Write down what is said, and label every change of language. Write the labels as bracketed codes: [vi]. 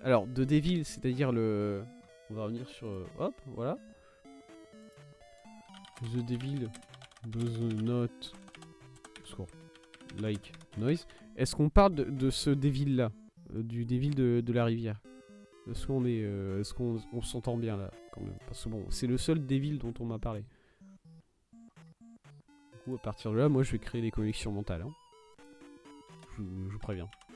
[fr] Alors, The Devil, c'est-à-dire le... On va revenir sur... hop, voilà. [en] The Devil does not like noise. [fr] Est-ce qu'on parle de ce Devil là? Du Devil de la rivière? Est-ce qu'on est... Est-ce qu'on s'entend bien là quand même? Parce que bon, c'est le seul Devil dont on m'a parlé. Du coup, à partir de là, moi je vais créer des connexions mentales. Hein. Je vous préviens.